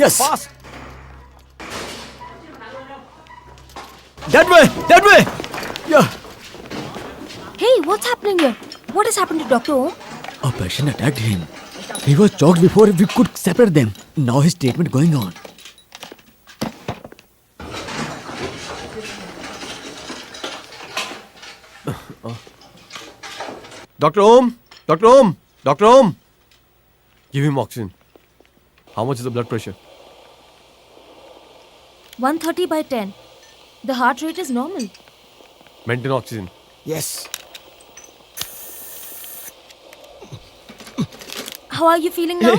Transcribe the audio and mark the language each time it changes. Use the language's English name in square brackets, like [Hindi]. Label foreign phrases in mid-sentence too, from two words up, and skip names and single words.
[English] Yes! Fast! That way! That way! Yeah! Hey, what's happening here? What has happened to Dr. Om? A patient attacked him. He was choked before we could separate them. Now his treatment going on. Dr. Om! Dr. Om! Dr. Om! Give him oxygen. How much is the blood pressure? 130 by 10. The heart rate is normal. Maintain oxygen. Yes. How are you feeling now?